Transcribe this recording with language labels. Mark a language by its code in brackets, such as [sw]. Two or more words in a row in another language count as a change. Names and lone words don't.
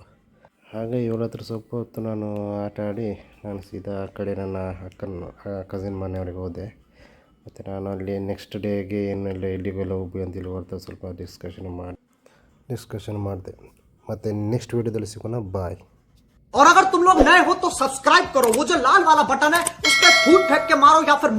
[kn] ಹಾಗೆ ಇವಳ ಹತ್ರ ಸ್ವಲ್ಪ ಹೊತ್ತು ನಾನು ಆಟ ಆಡಿ ನಾನು ಸೀದಾ ಆ ಕಡೆ ನನ್ನ ಕಸಿನ್ ಮನೆಯವ್ರಿಗೆ ಹೋದೆ. ಮತ್ತು ನಾನು ಅಲ್ಲಿ [en] next dayಗೆ [kn] ಎಲ್ಲಿಗೆಲ್ಲ ಹೋಗ್ಬೇಕು ಅಂತೇಳಿ ಹೊರತು ಸ್ವಲ್ಪ ಡಿಸ್ಕಷನ್ ಮಾಡಿದೆ. ಮತ್ತು [en] next videoದಲ್ಲಿ [kn] ಸಿಗೋಣ. ಬಾಯ್. [hi] और अगर तुम लोग नए हो तो सब्सक्राइब करो, वो जो लाल वाला बटन है उस पर फूट फेंक के मारो या फिर